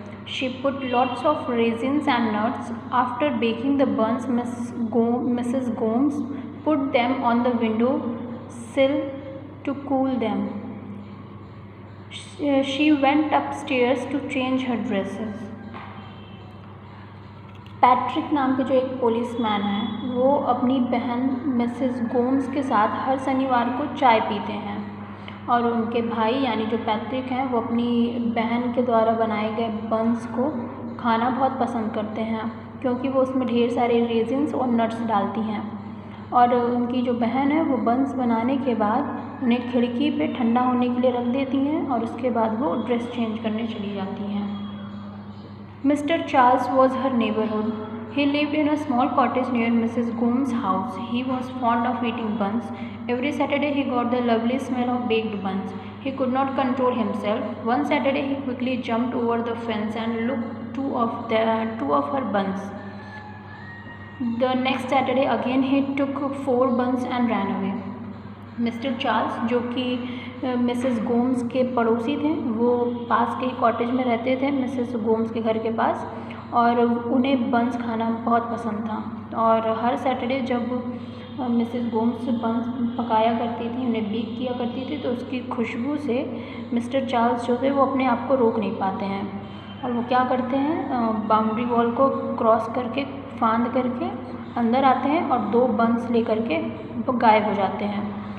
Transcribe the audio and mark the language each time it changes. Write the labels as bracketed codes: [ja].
[en] She put lots of raisins and nuts. After baking the buns, Mrs. Gomes put them on the window sill to cool them. She went upstairs to change her dresses. [hi] Patrick नाम के जो एक policeman है वो अपनी बहन Mrs Gomes के साथ हर शनिवार को चाय पीते हैं और उनके भाई यानी जो पैट्रिक हैं वो अपनी बहन के द्वारा बनाए गए बन्स को खाना बहुत पसंद करते हैं क्योंकि वो उसमें ढेर सारे रेजिन्स और नट्स डालती हैं। और उनकी जो बहन है वो बन्स बनाने के बाद उन्हें खिड़की पे ठंडा होने के लिए रख देती हैं और उसके बाद वो ड्रेस चेंज करने चली जाती हैं। [en] Mr. Charles was her neighborhood. He lived in a small cottage near Mrs. Gomes' house. He was fond of eating buns. Every Saturday he got the lovely smell of baked buns. He could not control himself. One Saturday he quickly jumped over the fence and looked two of her buns. The next Saturday again he took 4 buns and ran away. [hi] Mister Charles जो कि Mrs Gomes के पड़ोसी थे वो पास के ही cottage में रहते थे मिसेस गोम्स के घर के पास और उन्हें बन्स खाना बहुत पसंद था और हर सैटरडे जब मिसेस गोम्स बन्स पकाया करती थी उन्हें बेक किया करती थी तो उसकी खुशबू से मिस्टर चार्ल्स जो थे वो अपने आप को रोक नहीं पाते हैं और वो क्या करते हैं बाउंड्री वॉल को क्रॉस करके फांद करके अंदर आते हैं और 2 बन्स लेकर के वो गायब हो जाते हैं।